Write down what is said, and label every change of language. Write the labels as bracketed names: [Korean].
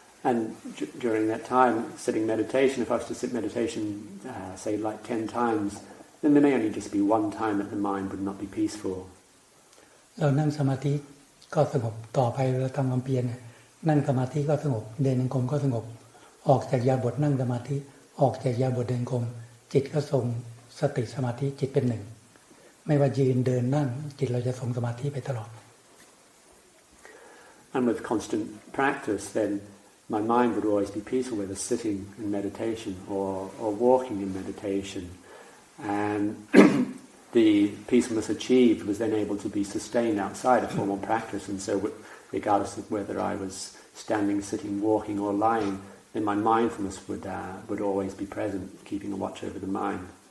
[English] And during that time, sitting meditation, if I was to sit meditation, say like 10 times, then there may only just be one time that the mind would not be peaceful. [Thai] เรานั่งสมาธิ ก็สงบต่อไปเราทำความเพียรนั่งสมาธิก็สงบเดินจงกรมก็สงบออกจากยาบทนั่งสมาธิออกจากยาบทเดินจงกรมจิตก็ทรงสติสมาธิจิตเป็นหนึ่งไม่ว่ายืนเดินนั่งจิตเราจะทรงสมาธิไปตลอด [English] And with constant practice, then my mind would always be peaceful, whether sitting in meditation or walking in meditation. And the peacefulness achieved was then able to be sustained outside of formal practice. And so regardless of whether I was standing, sitting, walking or lying, then my mindfulness would always be present, keeping a watch over the mind.